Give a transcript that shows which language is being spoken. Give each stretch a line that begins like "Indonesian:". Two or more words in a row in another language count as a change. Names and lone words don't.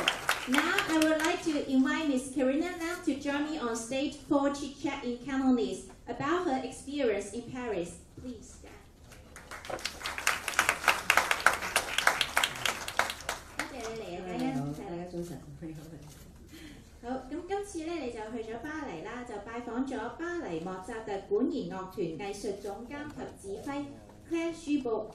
English: Now I would like to invite Ms. Karina Lam to join me on stage for chit-chat in Cantonese about her experience in Paris. Please stand.
Cantonese: 多謝你嚟啊，嘉欣。大家早晨。好，咁今次咧你就去咗巴黎啦，就拜訪咗巴黎莫扎特管弦樂團藝術總監及指揮 Claire 舒布。